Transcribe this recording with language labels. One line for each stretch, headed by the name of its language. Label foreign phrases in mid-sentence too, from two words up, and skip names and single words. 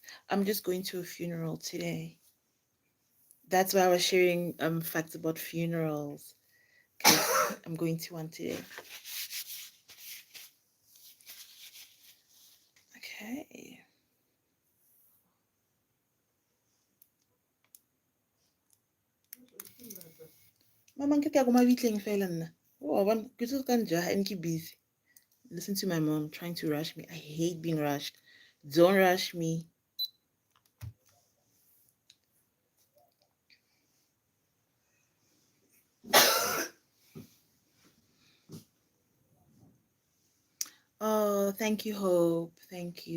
English: I'm just going to a funeral today. That's why I was sharing facts about funerals, because I'm going to one today. Okay.
Southern Sotho: Mama, nke ke ya ko mabitleng fela nna.
English: Oh, one,
Southern Sotho: ke tlo ka njaha
English: and keep busy. Listen to my mom trying to rush me. I hate being rushed. Don't rush me. Oh, thank you, Hope. Thank you.